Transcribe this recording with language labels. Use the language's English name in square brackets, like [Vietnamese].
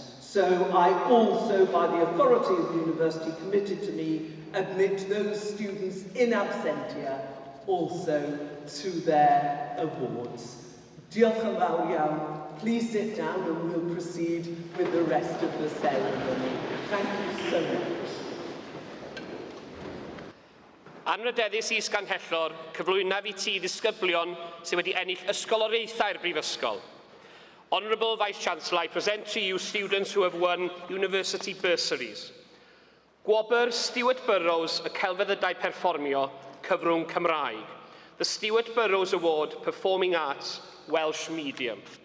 [English] So I also, by the authority of the university committed to me, admit those students in absentia also to their awards. [Welsh] Diolch yn fawr iawn. [English] Please sit down and we'll proceed with the rest of the ceremony. Thank you so much. [Welsh] Anrydeddus is Ganhellor, cyflwynaf I ti ddisgyblion sydd wedi ennill ysgoloriaethau'r Brifysgol. [English] Honourable Vice-Chancellor, I present to you students who have won university bursaries. [Welsh] Gwobr Stewart Burrows y celfyddydau perfformio, cyfrwng Cymraeg. [English] The Stewart Burrows Award, Performing Arts, Welsh Medium.